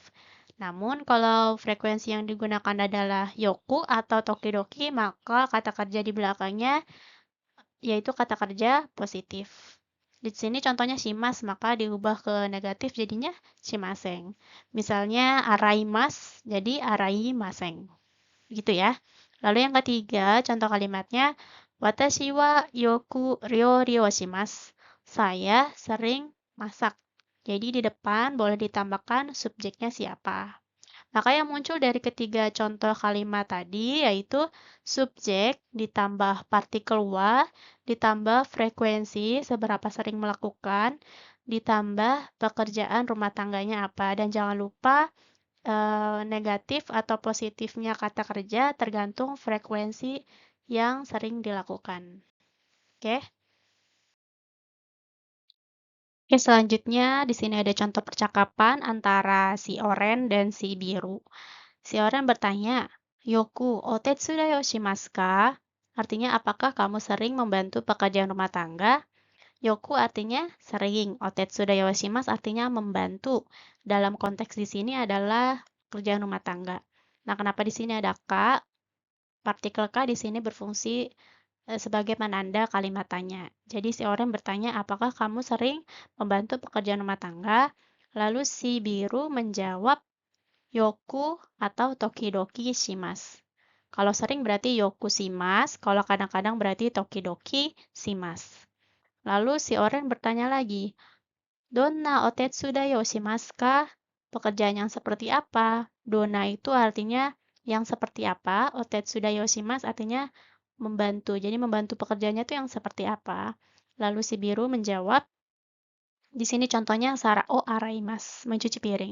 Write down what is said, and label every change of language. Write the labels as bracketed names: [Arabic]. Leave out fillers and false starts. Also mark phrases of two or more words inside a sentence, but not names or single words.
[Indonesian] Namun, kalau frekuensi yang digunakan adalah yoku atau tokidoki, maka kata kerja di belakangnya yaitu kata kerja positif. Di sini contohnya shimas, maka diubah ke negatif jadinya shimaseng. Misalnya araimas, jadi araimaseng. Gitu ya. Lalu yang ketiga, contoh kalimatnya, [Japanese] 私はよく料理をします. [Indonesian] Saya sering masak. Jadi di depan boleh ditambahkan subjeknya siapa. Maka yang muncul dari ketiga contoh kalimat tadi yaitu subjek ditambah partikel wa, ditambah frekuensi seberapa sering melakukan, ditambah pekerjaan rumah tangganya apa. Dan jangan lupa negatif atau positifnya kata kerja tergantung frekuensi yang sering dilakukan. Oke? Oke, selanjutnya di sini ada contoh percakapan antara si oren dan si biru. Si oren bertanya, [Japanese] よく、お手伝いをしますか? [Indonesian] Artinya, apakah kamu sering membantu pekerjaan rumah tangga? Yoku artinya sering, [Japanese] お手伝いをします [Indonesian] artinya membantu. Dalam konteks di sini adalah kerjaan rumah tangga. Nah, kenapa di sini ada ka? Partikel ka di sini berfungsi sebagai penanda kalimat tanya. Jadi si orang bertanya, apakah kamu sering membantu pekerjaan rumah tangga? Lalu si biru menjawab, yoku atau [Japanese] 時々します. [Indonesian] Kalau sering berarti [Japanese] よくします, [Indonesian] kalau kadang-kadang berarti [Japanese] 時々します. [Indonesian] Lalu si orang bertanya lagi, [Japanese] どんなお手伝いをしますか? [Indonesian] Pekerjaan yang seperti apa? Donna itu artinya yang seperti apa? [Japanese] お手伝いをします [Indonesian] artinya membantu. Jadi membantu pekerjaannya itu yang seperti apa? Lalu si biru menjawab, di sini contohnya [Japanese] 皿を洗います, [Indonesian] mencuci piring.